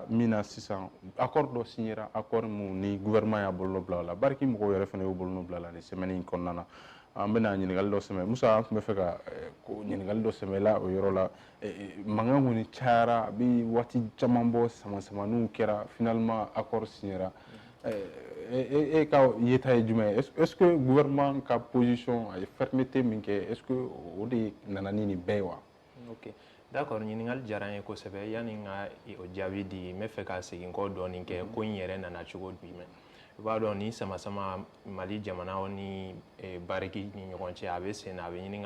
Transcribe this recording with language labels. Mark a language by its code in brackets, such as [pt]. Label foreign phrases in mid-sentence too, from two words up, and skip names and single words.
[bm] min na sisan accord dɔ signera accord mun ni gouvernement y'a bolonɔ bila o la Barrick mɔgɔw yɛrɛ fana y'u bolonɔ bila la nin semaine in kɔnɔna na an bɛna ɲininkali dɔ sɛmɛ Musa an tun bɛ fɛ ka ɲininkali dɔ sɛmɛla o yɔrɔ la mankan kɔni cayara a bɛ waati caman bɔ sama-samaniw kɛra finalement accord signera e ka yeta ye jumɛn ye [fr] est-ce que [bm] gouvernement ka position a ye fermeté min kɛ [fr] est-ce que [bm] o de nana ni nin bɛɛ ye wa? [fr] Ok d'accord [bm] ɲininkali diyara n ye kosɛbɛ yanni n ka o jaabi di n bɛ fɛ ka segin kɔ dɔɔni kɛ ko in yɛrɛ nana cogo jumɛn i b'a dɔn ni sama-sama Mali jamana ni Barrick ni ɲɔgɔn cɛ a bɛ sen na a bɛ ɲini ka